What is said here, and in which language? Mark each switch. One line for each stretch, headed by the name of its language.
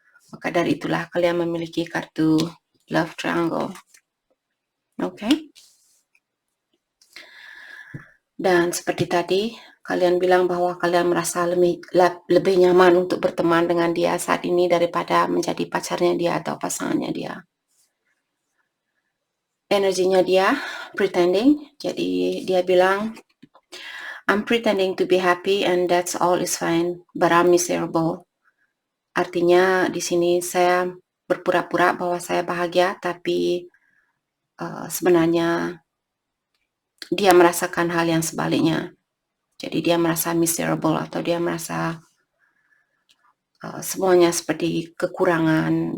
Indonesian: Maka dari itulah kalian memiliki kartu love triangle. Oke. Dan seperti tadi, kalian bilang bahwa kalian merasa lebih nyaman untuk berteman dengan dia saat ini daripada menjadi pacarnya dia atau pasangannya dia. Energinya dia pretending. Jadi dia bilang
English: I'm pretending to be happy and that's all is fine, but I'm miserable.
Indonesian: Artinya di sini saya berpura-pura bahwa saya bahagia, tapi sebenarnya dia merasakan hal yang sebaliknya. Jadi dia merasa miserable atau dia merasa semuanya seperti kekurangan.